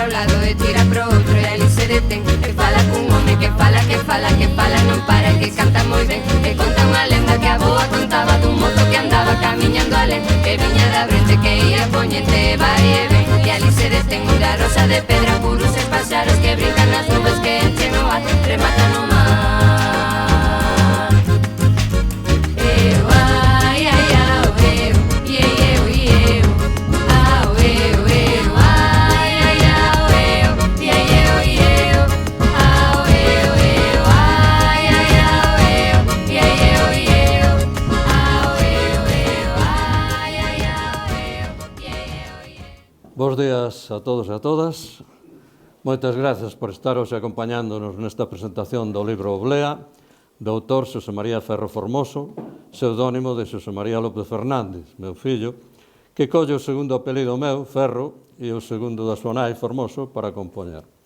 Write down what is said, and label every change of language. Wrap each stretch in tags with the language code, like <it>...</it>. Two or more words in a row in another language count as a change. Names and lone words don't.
<gl>un lado e tira para outro, e ali se detén e fala cun home que fala, que fala, que fala non para, que canta moi ben, e conta unha lenda que a boa contaba dun mozo que andaba camiñando alén, que viña da Brente, que ia Poñente, vai e ven, e ali se detén onde a rosa de pedra, curuxos, paxaros que brincan nas nubes, que enchen o ar, remata no mar. Eu, ai, ai, au, eu, eu, au, eu, ai, ai, au, eu, au, eu, ai, ai, au, eu, au, eu, ai, ai, au, eu. Bos días a todos e a todas. Moitas grazas por estar hoxe acompañándonos nesta presentación do libro Oblea, do autor Xosé María Ferro Formoso, pseudónimo de Xosé María López Fernández, meu fillo, que colle o segundo apelido meu, Ferro, e o segundo da súa nai, Formoso, para compoñer.</gl>